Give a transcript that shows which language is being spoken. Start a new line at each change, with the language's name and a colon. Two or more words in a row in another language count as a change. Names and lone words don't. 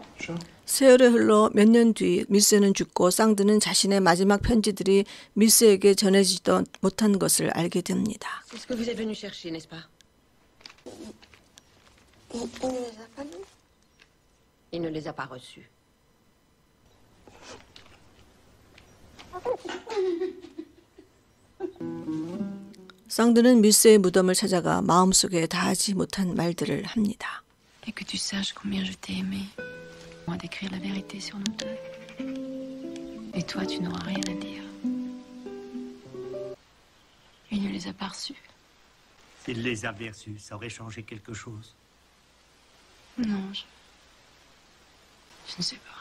Korean: 세월이 흘러 몇 년 뒤 미스는 죽고 쌍드는 자신의 마지막 편지들이 미스에게 전해지도 못한 것을 알게 됩니다.
French: C'est ce que vous êtes venu chercher, n'est-ce pas? Il ne les a pas lus. Il ne les a pas reçus.
Korean: 쌍드는 미스의 무덤을 찾아가 마음속에 다하지 못한 말들을 합니다.
French: Et que tu saches combien je t'ai aimé. Moi d'écrire la vérité sur nous deux. Et toi, tu n'auras rien à dire. Il ne les a pas reçus. S'il les avait reçus, ça aurait changé quelque chose. Non, je ne sais pas.